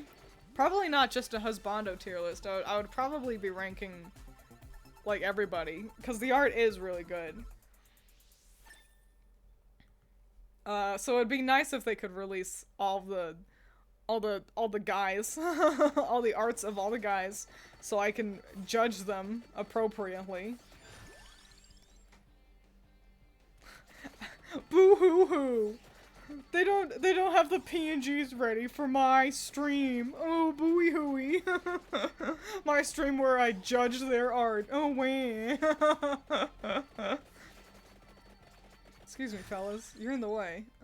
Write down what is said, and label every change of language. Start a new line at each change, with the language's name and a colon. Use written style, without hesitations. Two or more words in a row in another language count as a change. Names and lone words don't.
English: Probably not just a husbando tier list. I would probably be ranking, like, everybody. Because the art is really good. So it'd be nice if they could release all the guys, all the arts of all the guys, so I can judge them appropriately. Boo hoo hoo! They don't have the PNGs ready for my stream. Oh booey hooey! My stream where I judge their art. Oh wait. Excuse me, fellas. You're in the way.